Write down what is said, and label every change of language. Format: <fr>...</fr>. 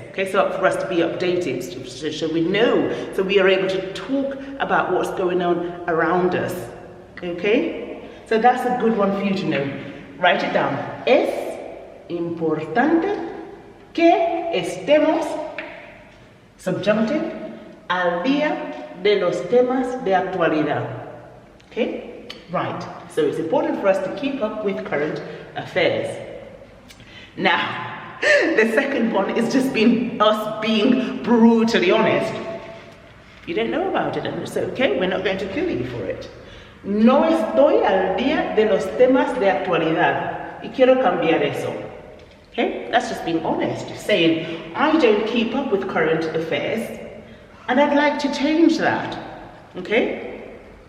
<en>Okay, so for us to be updated, so we know, so we are able to talk about what's going on around us. Okay, so that's a good one for you to know. Write it down.</en> <es>Es importante que estemos, subjunctive, al día de los temas de actualidad.</es> <en>Okay, right. So it's important for us to keep up with current affairs. Now, the second one is just us being brutally honest. You don't know about it, and it's okay. We're not going to kill you for it.</en> <es>No estoy al día de los temas de actualidad. Y quiero cambiar eso.</es> <en>Okay? That's just being honest. Saying, I don't keep up with current affairs, and I'd like to change that. Okay?</en>